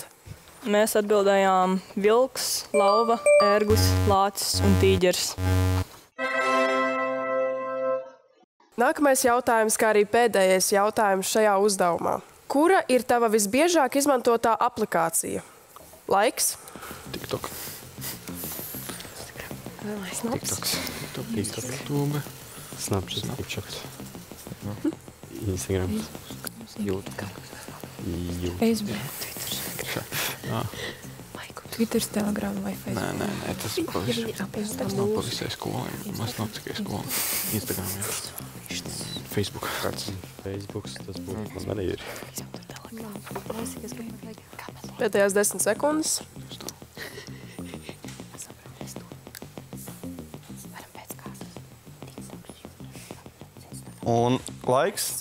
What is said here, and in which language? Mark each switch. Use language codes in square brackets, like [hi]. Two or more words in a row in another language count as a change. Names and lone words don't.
[lv] Mēs atbildējām vilks, lauva, ērgus, lācis un tīģeris. Nākamais jautājums, kā arī pēdējais jautājums šajā uzdevumā. Kura ir tava visbiežāk izmantotā aplikācija? Laiks. TikTok. Snaps. YouTube. Snapchat. Instagram. YouTube. Facebook. Twitter, Telegram vai Facebook? Nē, tas nav pa visai skolai. Maz nav tikai skola. Instagram, jā. Facebook. Facebooks, tas būtu man arī ir. Pēdējās 10 sekundes. Un laiks.